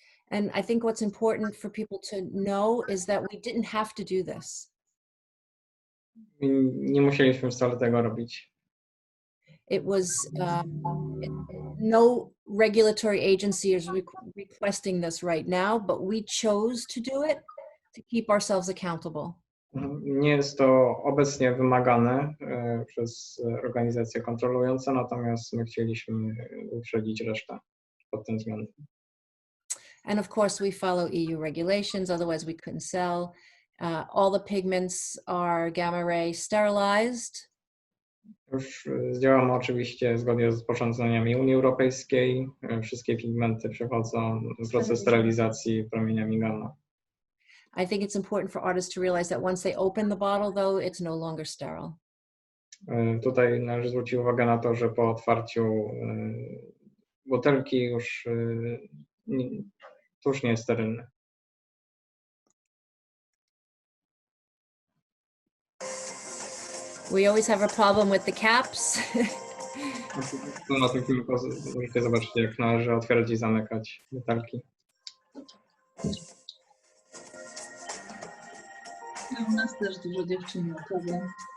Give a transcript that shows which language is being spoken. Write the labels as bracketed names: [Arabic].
[English] And I think what's important for people to know is that we didn't have to do this. [Polish] Nie musieliśmy wcale tego robić. [English] It was no regulatory agency is requesting this right now, but we chose to do it to keep ourselves accountable. [Polish] Nie jest to obecnie wymagane przez organizacje kontrolujące, natomiast my chcieliśmy wyprzedzić resztę pod tym względem. [English] And of course we follow EU regulations, otherwise we couldn't sell. All the pigments are gamma ray sterilized. [Polish] Już działamy oczywiście zgodnie z rozporządzeniami Unii Europejskiej. Wszystkie pigmenty przechodzą proces sterylizacji promieniami gamma. [English] I think it's important for artists to realize that once they open the bottle, though, it's no longer sterile. [Polish] Tutaj należy zwrócić uwagę na to, że po otwarciu butelki już tusz nie jest sterylny. [English] We always have a problem with the caps. [Polish] Na tym filmie możecie zobaczyć, jak należy otwierać i zamykać butelki. U nas też dużo dziewczyn ma problem.